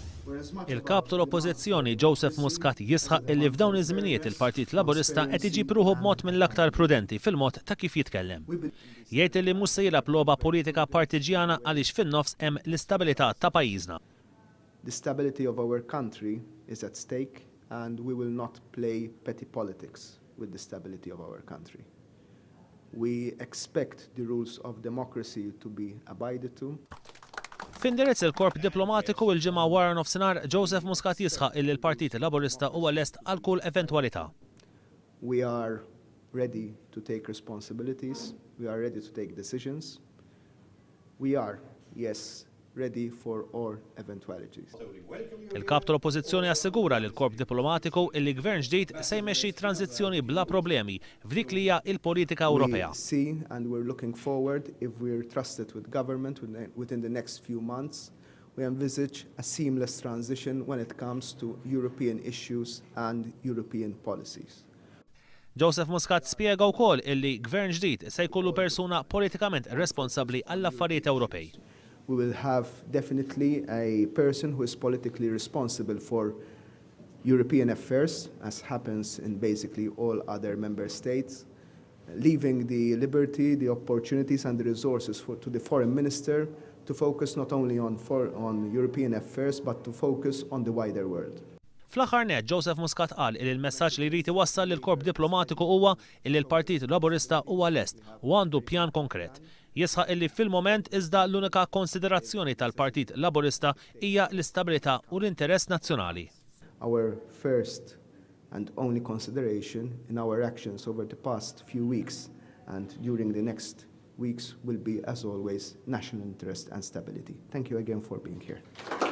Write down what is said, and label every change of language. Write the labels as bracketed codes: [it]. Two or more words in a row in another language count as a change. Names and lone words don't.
[mt] Il-kap tal-Oppożizzjoni Joseph Muscat jisħaq illi f'dawn iż-żminijiet il-Partit Laburista qed iġi pruħu b'mod mill-aktar prudenti fil-mod ta' kif jitkellem. Jgħid li mhux se jilgħab logħba politika partiġjana għaliex fin-nofs hemm l-istabilità ta' pajjiżna. [en] The stability of our country is at stake and we will not play petty politics with the stability of our country. We expect the rules of democracy to be abided to. [mt] F'indirizz il-Korp Diplomatiku il-ġimgħa wara nofsinhar Joseph Muscat jisħaq illi l-Partit Laburista huwa lest għal kull eventwalità. [en] We are ready to take responsibilities, we are ready to take decisions. We are, yes, ready for all eventualities. [mt] Il-kap tal-Oppożizzjoni assigura li l-Korp Diplomatiku illi gvern ġdid se jmexxi tranzizzjoni bla problemi f'dik li hija l-politika Ewropea. [en] We see and we're looking forward if we're trusted with government within the next few months. We envisage a seamless transition when it comes to European issues and European policies. [mt] Joseph Muscat spjega wkoll illi gvern ġdid se jkollu persuna politikament responsabbli għall-affarijiet Ewropej. [en] We will have definitely a person who is politically responsible for European affairs, as happens in basically all other member states, leaving the liberty, the opportunities and the resources to the foreign minister to focus not only on European affairs, but to focus on the wider world. [mt] Fl-aħħar net, Joseph Muscat qal li l-messaġġ li jrid iwassal lill-Korp Diplomatiku huwa li l-Partit Laburista huwa lest u għandu pjan konkret. Jisħaq illi fil-moment iżda l-unika konsiderazzjoni tal-Partit Laburista hija l-istabilità u l-interess nazzjonali. [en] Our first and only consideration in our actions over the past few weeks and during the next weeks will be, as always, national interest and stability. Thank you again for being here.